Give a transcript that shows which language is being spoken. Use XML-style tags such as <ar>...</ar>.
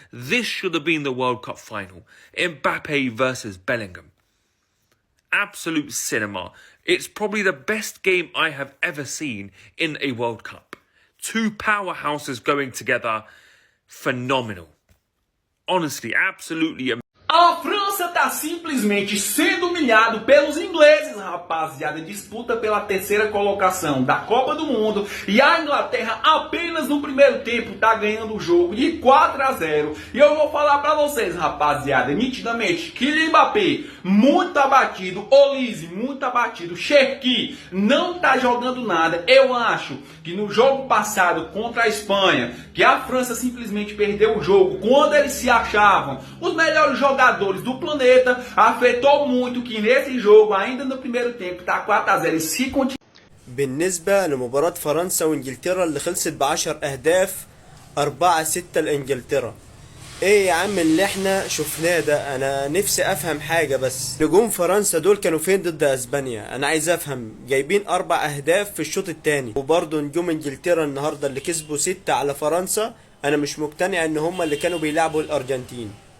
<en>This should have been the World Cup final. Mbappe versus Bellingham. Absolute cinema. It's probably the best game I have ever seen in a World Cup. 2 powerhouses going together. Phenomenal. Honestly, absolutely amazing.</en> <pt>A França tá simplesmente sendo humilhado pelos ingleses, rapaziada. Disputa pela terceira colocação da Copa do Mundo. E a Inglaterra apenas no primeiro tempo tá ganhando o jogo de 4-0. E eu vou falar pra vocês, rapaziada, nitidamente, que Mbappé muito abatido, Olise muito abatido, Cherki não tá jogando nada. Eu acho que no jogo passado contra a Espanha, que a França simplesmente perdeu o jogo quando eles se achavam os melhores jogadores do planeta, afetou muito que nesse jogo, ainda no primeiro tempo, tá 4-0 e se continua.</pt> <ar>بالنسبة لمباراة فرنسا وانجلترا اللي خلصت ب10 اهداف 4-6 لانجلترا. ايه يا عم اللي احنا شفناه ده؟ انا نفسي افهم حاجة بس، نجوم فرنسا دول كانوا فين ضد اسبانيا؟ انا عايز افهم. جايبين 4 اهداف في الشوط الثاني، وبرضه نجوم انجلترا النهاردة اللي كسبوا 6 على فرنسا، انا مش مقتنع ان هم اللي كانوا بيلعبوا الارجنتين.</ar>